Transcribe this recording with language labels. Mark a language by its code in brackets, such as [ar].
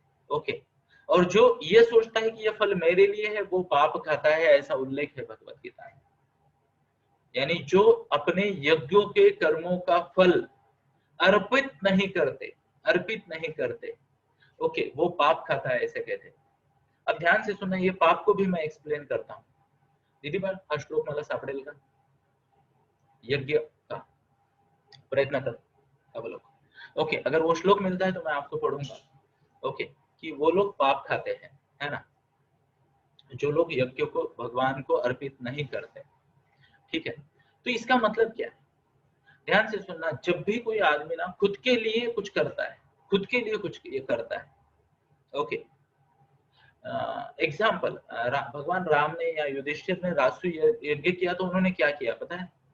[hi] Okay, और जो ये सोचता है कि यह फल मेरे लिए है, वो पाप खाता है, ऐसा उल्लेख है भगवत गीता में। यानी जो अपने यज्ञों के कर्मों का फल अर्पित नहीं करते, ओके, वो पाप खाता है, ऐसे कहते हैं। अब ध्यान से सुनना, ये पाप को भी मैं एक्सप्लेन करता हूँ। [mr] दीदी बार हा श्लोक मला सापडेल का? यज्ञ का प्रयत्न कर अवलोक। [hi] ओके, अगर वो श्लोक मिलता है तो मैं आपको पढ़ूंगा। ओके, कि वो लोग पाप खाते हैं, है ना, जो लोग यज्ञ को भगवान को अर्पित नहीं करते। ठीक है, तो इसका मतलब क्या है? ध्यान से सुनना, जब भी कोई आदमी ना खुद के लिए कुछ करता है, खुद के लिए कुछ ये करता है, ओके, एग्जाम्पल, भगवान राम ने या युधिष्ठिर ने रासु यज्ञ किया तो उन्होंने क्या किया पता है?